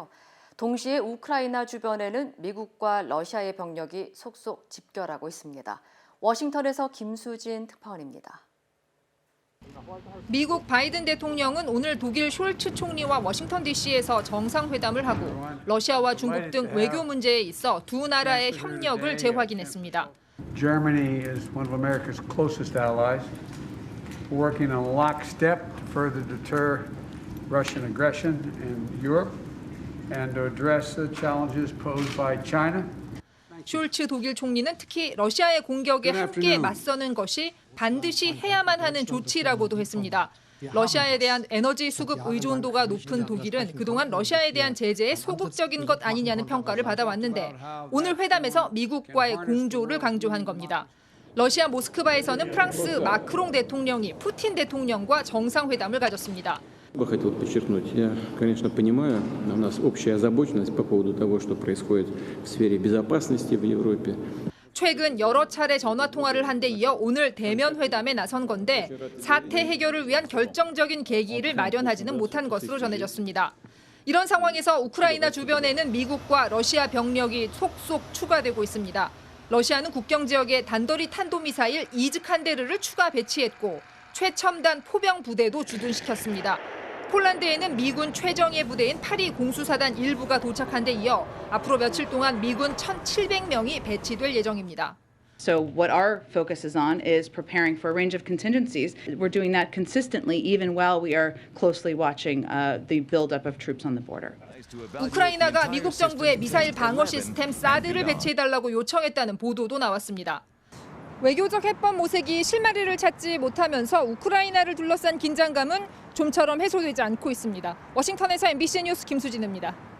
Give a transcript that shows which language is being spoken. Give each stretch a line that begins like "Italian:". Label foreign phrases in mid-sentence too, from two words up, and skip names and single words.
Korean: 동시에 우크라이나 주변에는 미국과 러시아의 병력이 속속 집결하고 있습니다. 워싱턴에서 김수진 특파원입니다. 미국 바이든 대통령은 오늘 독일 숄츠 총리와 워싱턴 DC에서 정상회담을 하고 러시아와 중국 등 외교 문제에 있어 두 나라의 협력을 재확인했습니다.
English: Germany is one of America's closest allies, working in lockstep to further deter Russian aggression in Europe and to address the challenges posed by China.
Korean: 숄츠 독일 총리는 특히 러시아의 공격에 함께 맞서는 것이 반드시 해야만 하는 조치라고도 했습니다. 러시아에 대한 에너지 수급 의존도가 높은 독일은 그동안 러시아에 대한 제재에 소극적인 것 아니냐는 평가를 받아왔는데 오늘 회담에서 미국과의 공조를 강조한 겁니다. 러시아 모스크바에서는 프랑스 마크롱 대통령이 푸틴 대통령과 정상회담을 가졌습니다.
Russian: Я бы хотел подчеркнуть, я, конечно, понимаю, у нас общая озабоченность по поводу того, что происходит в сфере безопасности в Европе.
Korean: 최근 여러 차례 전화 통화를 한 데 이어 오늘 대면 회담에 나선 건데 사태 해결을 위한 결정적인 계기를 마련하지는 못한 것으로 전해졌습니다. 이런 상황에서 우크라이나 주변에는 미국과 러시아 병력이 속속 추가되고 있습니다. 러시아는 국경 지역에 단거리 탄도미사일 이즈칸데르를 추가 배치했고 최첨단 포병 부대도 주둔시켰습니다. 폴란드에는 미군 최정예 부대인 파리 공수사단 일부가 도착한 데 이어 앞으로 며칠 동안 미군 1,700명이 배치될 예정입니다.
English: So what our focus is on is preparing for a range of contingencies. We're doing that consistently even while we are closely watching the buildup of troops on the border.
Korean: 우크라이나가 미국 정부의 미사일 방어 시스템 사드를 배치해달라고 요청했다는 보도도 나왔습니다. 외교적 해법 모색이 실마리를 찾지 못하면서 우크라이나를 둘러싼 긴장감은 좀처럼 해소되지 않고 있습니다. 워싱턴에서 MBC 뉴스 김수진입니다.